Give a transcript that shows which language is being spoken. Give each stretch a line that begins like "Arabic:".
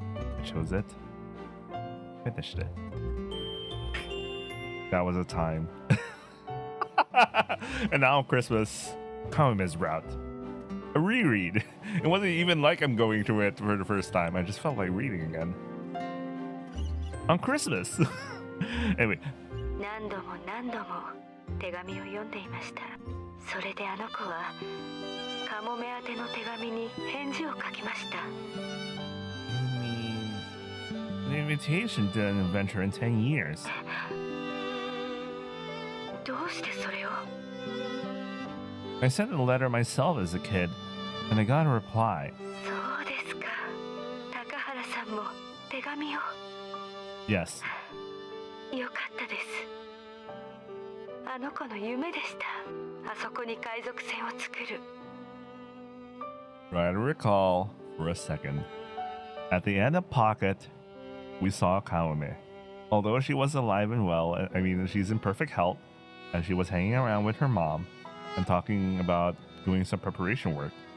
English: I chose it. Finished it. That was a time. And now Christmas, Kamome's route. A reread. It wasn't even like I'm going through it for the first time. I just felt like reading again. On Christmas. Anyway.
Japanese: 何度も何度も手紙を読んでいました。それであの子はカモメ宛ての手紙に返事を書きました。
English: You mean the invitation to an adventure in 10 years?
Japanese: どうしてそれを
English: I sent a letter myself as a kid, and I got a reply.
Japanese: そうですか。高原さんも手紙を
English: Yes.
Japanese: よかったです。あの子の夢でした。あそこに海賊船を作る。
English: Try to recall for a second. At the end of Pocket, we saw Kamome. Although she was alive and well, I mean, she's in perfect health, and she was hanging around with her mom and talking about doing some preparation work.